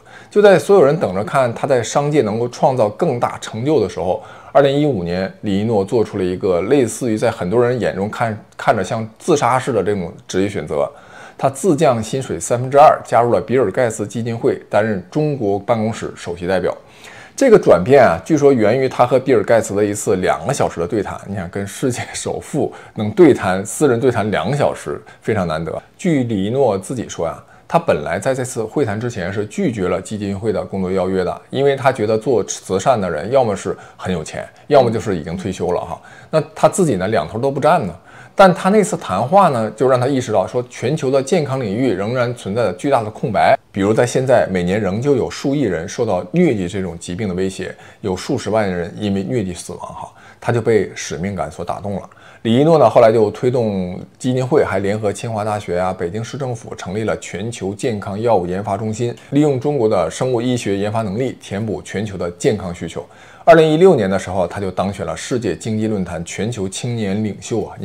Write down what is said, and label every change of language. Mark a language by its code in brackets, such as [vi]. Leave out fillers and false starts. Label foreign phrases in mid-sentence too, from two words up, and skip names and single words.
[zh] 就在所有人等着看他在商界能夠創造更大成就的時候，2015年，李一諾做出了一個類似於在很多人眼中看着像自殺式的這種職業選擇，他自降薪水2%，加入了比爾蓋茨基金會，擔任中國辦公室首席代表。這個轉變啊，據說源於他和比爾蓋茨的一次2個小時的對談。你想跟世界首富能對談，私人對談2個小時，非常難得。據李一諾自己說啊，他本來在這次會談之前是拒絕了基金會的工作邀約的，因為他覺得做慈善的人要麼是很有錢，要麼就是已經退休了哈。那他自己呢，兩頭都不占呢。但他那次談話呢，就讓他意識到说，全球的健康領域仍然存在着巨大的空白。比如在現在，每年仍舊有數億人受到瘧疾這種疾病的威脅，有數十萬人因為瘧疾死亡哈。他就被使命感所打動了。李一諾呢，後來就推動基金會，還聯合清華大學啊、北京市政府成立了全球健康藥物研發中心，利用中國的生物醫學研發能力，填補全球的健康需求。2016年的時候，他就當選了世界經濟論壇全球青年領袖啊！